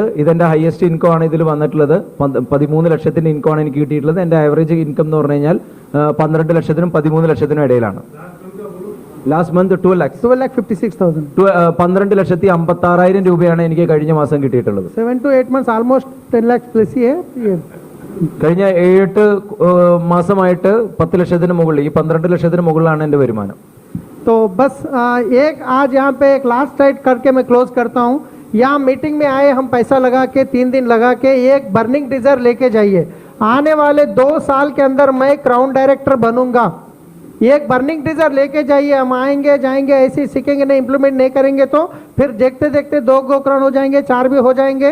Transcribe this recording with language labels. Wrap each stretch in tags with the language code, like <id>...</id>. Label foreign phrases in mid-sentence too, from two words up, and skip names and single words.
<ml>ഇതെൻ്റെ</ml> <en>highest income</en> <ml>ആണ് ഇതിൽ വന്നിട്ടുള്ളത്. 13 ലക്ഷത്തിൻ്റെ ഇൻകം ആണ് എനിക്ക് കിട്ടിയിട്ടുള്ളത്. എൻ്റെ</ml> <en>average income</en> <ml>എന്ന് പറഞ്ഞു കഴിഞ്ഞാൽ 12 ലക്ഷത്തിനും 13 ലക്ഷത്തിനും ഇടയിലാണ്.</ml> <en>last month 12,56,000.</en> <ml>12,56,000 രൂപയാണ് എനിക്ക് കഴിഞ്ഞ മാസം കിട്ടിയിട്ടുള്ളത്.</ml> <en>7 to 8 months almost 10 lakhs plus</en> <hi>ही है.</hi> <ml>കഴിഞ്ഞ 7-8 മാസമായിട്ട് 10 ലക്ഷത്തിന് മുകളിൽ, ഈ 12 ലക്ഷത്തിന് മുകളിലാണ് എൻ്റെ വരുമാനം.</ml> <hi>तो बस एक आज यहाँ पे एक</hi> <en>last right</en> <hi>करके मैं क्लोज करता हूँ. यहाँ मीटिंग में आए, हम पैसा लगा के 3 दिन लगा के एक</hi> <en>burning desire</en> <hi>लेके जाइए. आने वाले 2 साल के अंदर मैं</hi> <en>crown director</en> <hi>बनूंगा. एक</hi> <en>burning desire</en> <hi>लेके जाइए. हम आएंगे जाएंगे ऐसे सीखेंगे नहीं, इम्प्लीमेंट नहीं करेंगे तो फिर देखते देखते 2 गोकरण हो जाएंगे, 4 भी हो जाएंगे.</hi>